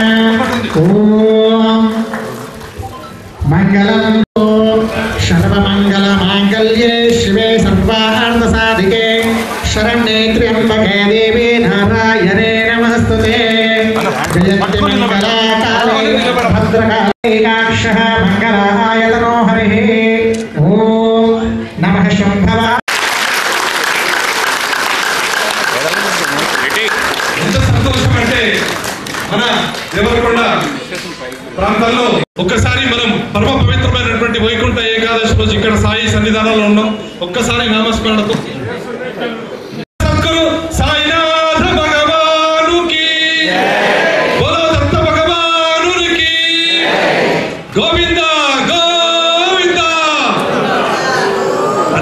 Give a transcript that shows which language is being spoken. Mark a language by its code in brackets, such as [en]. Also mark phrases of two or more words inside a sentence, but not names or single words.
[sa] ओम मंगलम सर्वमंगलमांगल्ये शिवे सर्वार्थसाधिके शरण्ये त्र्यंबके देवी नारायणे नमस्तुते। जयन्ति मंगलाकाले भद्रकाले काक्षः मंगलाय तनो हरिः। ओम नमः शंभवा। [te] ఎంత సంతోషం అంటే మన దేవరకొండ ప్రాంతాల్లో ఒక్కసారి మనం పరమ పవిత్రమైనటువంటి వైకుంఠ ఏకాదశి రోజు ఇక్కడ సాయి సన్నిధానంలో ఉన్నాం. ఒక్కసారి నామస్మరణతో సద్గురు సాయినాథ భగవానుకి బోలో దత్త భగవానునికి గోవింద గోవింద అన్న.